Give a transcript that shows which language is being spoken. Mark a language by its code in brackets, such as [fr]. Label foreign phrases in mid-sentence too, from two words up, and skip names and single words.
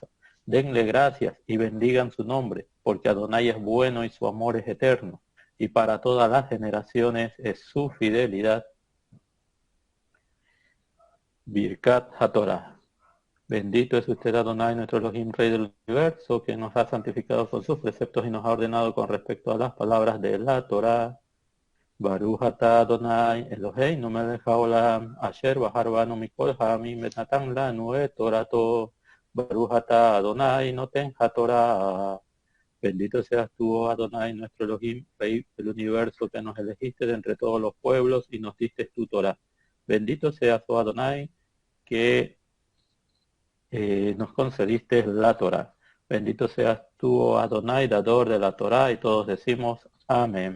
[es] Denle gracias y bendigan su nombre, porque Adonai es bueno y su amor es eterno, y para todas las generaciones es su fidelidad. [he] ברכת התורה. [es] Bendito es usted Adonai, nuestro Elohim, Rey del Universo, que nos ha santificado con sus preceptos y nos ha ordenado con respecto a las palabras de la Torah. [he] ברוך אתה אדוני, אלוהינו מלך העולם, אשר בחר בנו מכל העמים ונתן לנו את תורתו. ברוך אתה אדוני, נותן התורה. [es] Bendito seas tú, Adonai, nuestro Elohim, Rey del Universo, que nos elegiste de entre todos los pueblos y nos diste tu Torah. Bendito seas, oh Adonai, que nos concediste la Torah. Bendito seas tú, oh Adonai, dador de la Torah, y todos decimos amén.